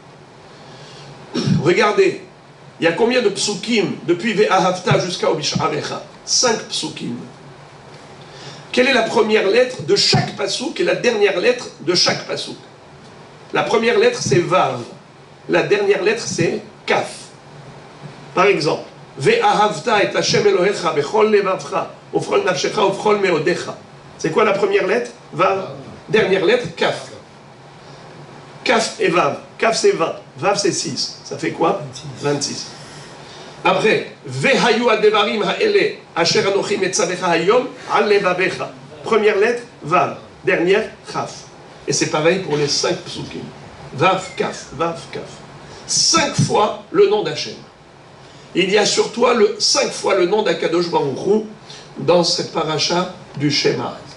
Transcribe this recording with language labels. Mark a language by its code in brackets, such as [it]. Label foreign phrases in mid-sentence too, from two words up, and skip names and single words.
[fr] Regardez, il y a combien de psukim depuis Ve'ahavta jusqu'à Obish'arecha? 5 psukim. Quelle est la première lettre de chaque pasouk et la dernière lettre de chaque pasouk? La première lettre c'est Vav. La dernière lettre c'est Kaf. Par exemple, [he] ואהבת את השם אלהיך בכל לבבך ובכל נפשך ובכל מאדך. [fr] C'est quoi la première lettre? Vav. Dernière lettre, Kaf. Kaf et Vav. Kaf c'est 20. Vav c'est 6. Ça fait quoi? 26. Après, [he] והיו הדברים האלה אשר אנכי מצוך היום על לבבך. [fr] Première lettre, Vav. Dernière, Kaf. Et c'est pareil pour les 5 psukim. Vav, Kaf, Vav, Kaf. 5 fois le nom d'Hachem. Il y a sur toi 5 fois le nom d' [he] הקדוש ברוך הוא [fr] dans cette paracha du Shema.